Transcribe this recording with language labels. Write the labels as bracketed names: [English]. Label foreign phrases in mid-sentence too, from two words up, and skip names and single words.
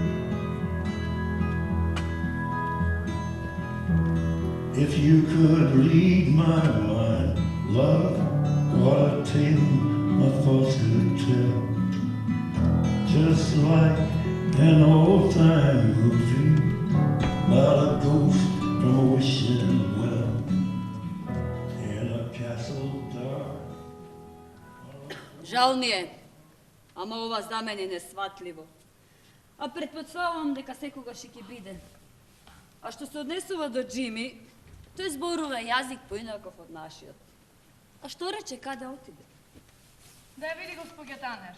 [English] If you could read my mind, love, what a tale my thoughts could tell. Just like an old-time movie about a ghost from a wishing well, in a castle dark. [Macedonian] Жал ми е. Ама ова за мене е несватливо. А предпоставувам дека секогаш ќе биде. А што се однесува до Джими, тој зборува јазик поинаков од нашиот. А што рече, каде отиде? Да ја види госпоѓа Танер.